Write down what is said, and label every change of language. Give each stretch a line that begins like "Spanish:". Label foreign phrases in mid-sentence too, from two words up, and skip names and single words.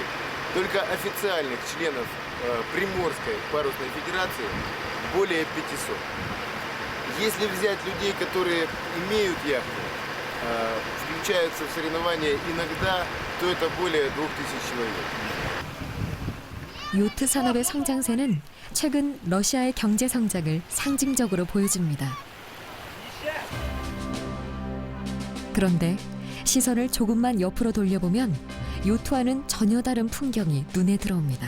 Russian: Только официальных членов Приморской парусной федерации более 500. Если взять людей, которые имеют яхты, включаются в соревнования иногда, то это более 2000 человек.
Korean: 요트 산업의 성장세는 최근 러시아의 경제 성장을 상징적으로 보여줍니다. 그런데 시선을 조금만 옆으로 돌려보면 요트와는 전혀 다른 풍경이 눈에 들어옵니다.